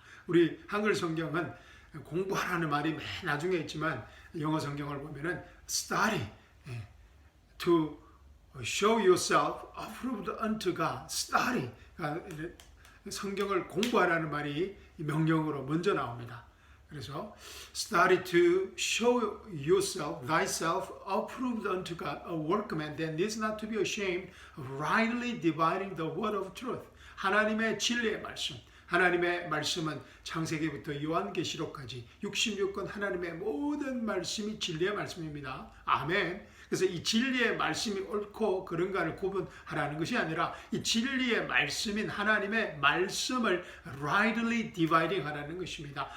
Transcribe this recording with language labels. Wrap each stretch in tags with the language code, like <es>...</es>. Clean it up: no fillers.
<ko>우리 한글 성경은 공부하라는 말이 맨 나중에 있지만 영어 성경을 보면은</ko> <en>study to show yourself approved unto God. study.</en> <ko>성경을 공부하라는 말이 명령으로 먼저 나옵니다. 그래서</ko> <en>study to show yourself, thyself approved unto God, a workman that needs not to be ashamed of rightly dividing the word of truth.</en> <ko>하나님의 진리의 말씀. 하나님의 말씀은 창세기부터 요한계시록까지 66권 하나님의 모든 말씀이 진리의 말씀입니다. 아멘. 그래서 이 진리의 말씀이 옳고 그른가를 구분하라는 것이 아니라 이 진리의 말씀인 하나님의 말씀을</ko> <en>rightly dividing</en> <ko>하라는 것입니다.</ko>